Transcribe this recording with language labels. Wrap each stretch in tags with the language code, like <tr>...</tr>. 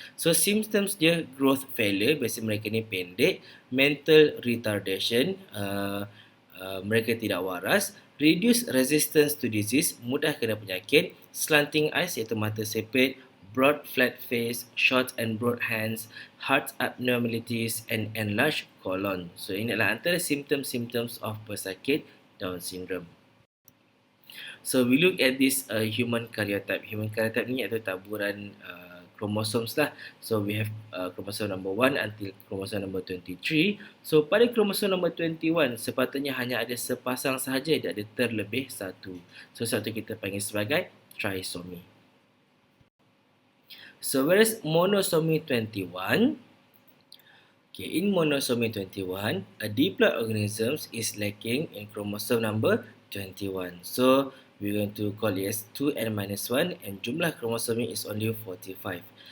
<en>So, symptoms dia growth failure,</en> <ms>biasa mereka ni pendek,</ms> <en>mental retardation,</en> <ms>mereka tidak waras,</ms> <en>reduce resistance to disease,</en> <ms>mudah kena penyakit,</ms> <en>slanting eyes</en> <ms>iaitu mata sipit,</ms> <en>broad flat face, short and broad hands, heart abnormalities, and enlarged colon.</en> <ms>So ini adalah antara symptoms of pesakit Down syndrome.</ms> <en>So we look at this human karyotype.</en> <ms>Human karyotype ni iaitu taburan chromosomes lah.</ms> <en>So we have chromosome number 1 until chromosome number 23.</en> <ms>So pada</ms> <en>chromosome number 21</en> <ms>sepatutnya hanya ada sepasang sahaja, dia ada terlebih 1. So satu kita panggil sebagai trisomy.</ms> <en>So whereas monosomy 21, okay, in monosomy 21, a diploid organism is lacking in chromosome number 21. So we're going to call it as 2n minus 1 and jumlah chromosome is only 45.</en>